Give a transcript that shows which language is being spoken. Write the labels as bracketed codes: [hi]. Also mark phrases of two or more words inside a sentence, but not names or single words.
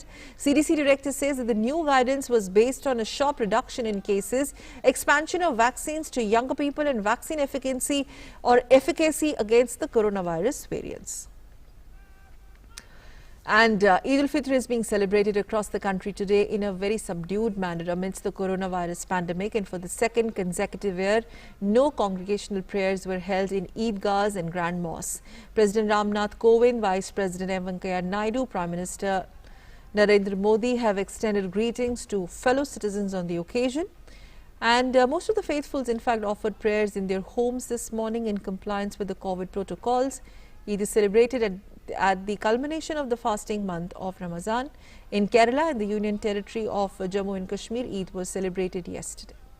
[en] CDC director says that the new guidance was based on a sharp reduction in cases, expansion of vaccines to younger people and vaccine efficacy against the coronavirus variants. And Eid al-Fitr is being celebrated across the country today in a very subdued manner amidst the coronavirus pandemic. And for the second consecutive year, no congregational prayers were held in Eidgahs and Grand Mosques. President Ramnath Kovind, Vice President M. Venkaiah Naidu, Prime Minister Narendra Modi have extended greetings to fellow citizens on the occasion. And most of the faithfuls, in fact, offered prayers in their homes this morning in compliance with the COVID protocols. Eid is celebrated at the culmination of the fasting month of Ramadan. In Kerala and the Union Territory of Jammu and Kashmir, Eid was celebrated yesterday.